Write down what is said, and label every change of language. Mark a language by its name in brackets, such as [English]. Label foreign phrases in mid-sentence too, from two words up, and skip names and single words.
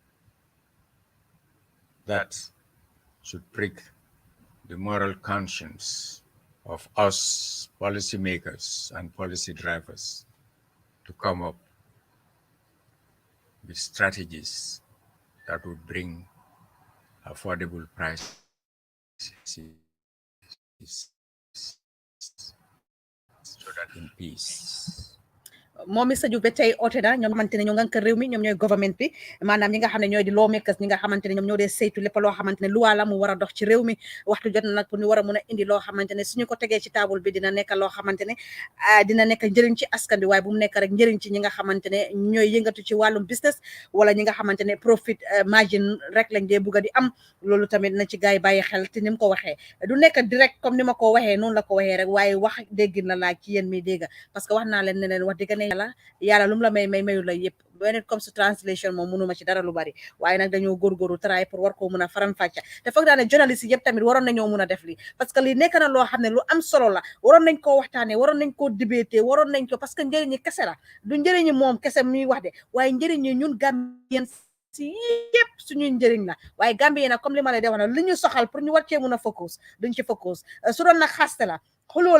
[English] That should prick the moral conscience of us policymakers and policy drivers to come up with strategies that would bring affordable prices in peace. [Wolof] moom Mr Joof ba tey oote na ñoom xamante ne ñoo ngànk réew mi ñoom ñooy government bi maanaam ñi nga xam ne ñooy di lawmakers ñi nga xamante ne ñoom ñoo dee saytu lépp loo xamante ne luwaa la mu war a dox ci réew mi waxtu jot na nag pour ñu war a mun a indi loo xamante ne suñu ko tegee ci table bi dina nekk loo xamante ne dina nekk njëriñ ci askan bi waaye bu mu nekk rek njëriñ ci ñi nga xamante ne ñooy yëngatu ci wàllum business wala ñi nga xamante ne profit margin rek lañ dee bugg a di am loolu tamit na ci gars yi bàyyi xel te ni mu ko waxee du nekk [French] direct comme [Wolof] ni ma ko waxee noonu la ko waxee rek waaye wax déggin la laaj ci yéen mi dégg [French] parce que [Wolof] wax naa leen ne leen wax dëgg ne yàlla lu mu la mayu la yëpp [English] when it comes to translation [Wolof] moom mënuma ci dara lu bari waaye nag dañoo góorgóorlu try pour war koo mun a faram fàcca te foog naa ne journaliste yëpp tamit waroon nañoo mun a def lii [French] parce que [Wolof] lii nekk na loo xam ne lu am solo la waroon nañ koo waxtaanee waroon nañ koo débatté waroon nañ ko [French] parce que [Wolof] njëriñi kese la du njëriñi moom kese muy wax de waaye njëriñi ñun Gambien si yëpp suñuy njëriñ la waaye Gambien nag comme li ma lay wax na li ñu soxal pour ñu war cee mun a focus duñ ci focus su doon nag xaste la xuloo